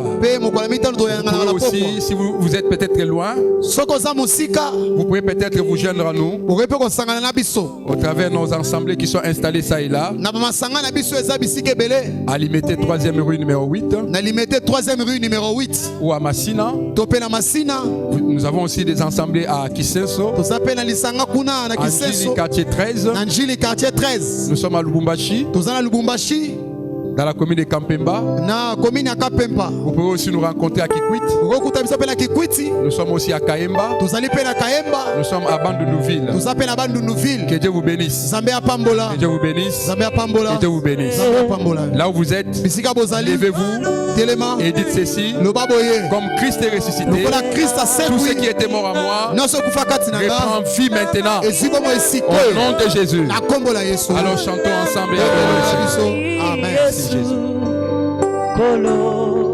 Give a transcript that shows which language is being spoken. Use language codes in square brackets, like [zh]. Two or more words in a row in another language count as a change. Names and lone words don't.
[fr] Vous pouvez aussi, si vous êtes peut-être loin, vous pouvez peut-être vous joindre à nous au travers de nos assemblées qui sont installées ça et là à Limité 3e rue numéro 8 ou à Massina. Nous avons aussi des assemblées à Kisenso, quartier 13. Nous sommes à Lubumbashi, dans la commune de Kampemba. Vous pouvez aussi nous rencontrer à Kikwit. [ln] okokuta biso pe na Kikwiti, [fr] Nous sommes aussi à Kaemba. [ln] tozali pe na Kayemba, [fr] Nous sommes à Bandunuville. [ln] toza pe na Bandunuville. [fr] Que Dieu vous bénisse. [ln] Nzambe apambola, [fr] Que Dieu vous bénisse. [ln] Nzambe apambola, [fr] Que Dieu vous bénisse. [ln] Nzambe apambola. [fr] Là où vous êtes, [ln] Bisika bozali, [fr] levez-vous [ln] telema, [fr] et dites ceci. [ln] loba boye. [fr] Comme Christ est ressuscité, [ln] Lokola Christ [fr] tout ce qui [ln] asekwi, [fr] était mort à moi [ln] nyonso kufa kati na nga, [fr] reprend vie maintenant. [ln] ezwi bomo [fr] Au [ln] esikoyo, [fr] nom de Jésus. [ln] na kombo na Yesu. [fr] Alors chantons ensemble et adorons le Seigneur. Amen. Merci Jésus. [ln] Kolo